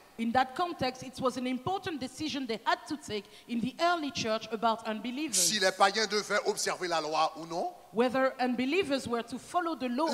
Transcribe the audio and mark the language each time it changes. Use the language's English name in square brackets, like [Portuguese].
[English] In that context, it was an important decision they had to take in the early church about unbelievers. [French] Si les païens devaient observer la loi ou non. [English] Whether unbelievers were to follow the law or